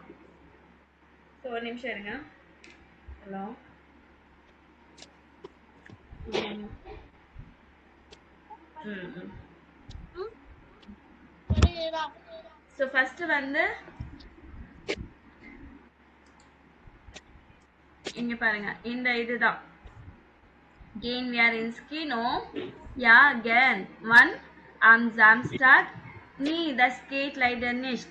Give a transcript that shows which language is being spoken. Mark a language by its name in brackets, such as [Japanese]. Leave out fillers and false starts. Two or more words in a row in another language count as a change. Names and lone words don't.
[Tamil] ஸோ ஒரு நிமிஷம் இருங்க. [English] hello so first [Tamil] வந்து இங்க பாருங்க இந்த இதுதான் [German] gehen wir ins Kino? Ja, gern. Wann? Am Samstag? Nee, das geht leider nicht.